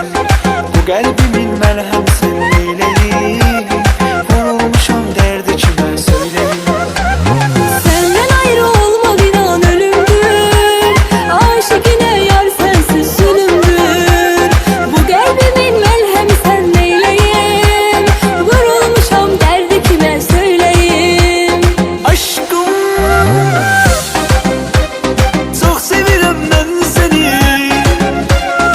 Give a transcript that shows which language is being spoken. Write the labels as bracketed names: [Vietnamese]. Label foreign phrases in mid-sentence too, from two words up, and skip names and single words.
[Turkish] Bu kalbimin merhem sen neyleyim, vurulmuşam derdi kime söyleyeyim. [Azerbaijani] Səndən ayrı olmaq inan ölümdür, aşiqinə yar sənsiz zulümdür. Bu qəlbimin məlhəmi sən neyləyim, vurulmuşam dərdi kimə söyləyim. [Turkish] Aşkım, çok sevirem ben seni,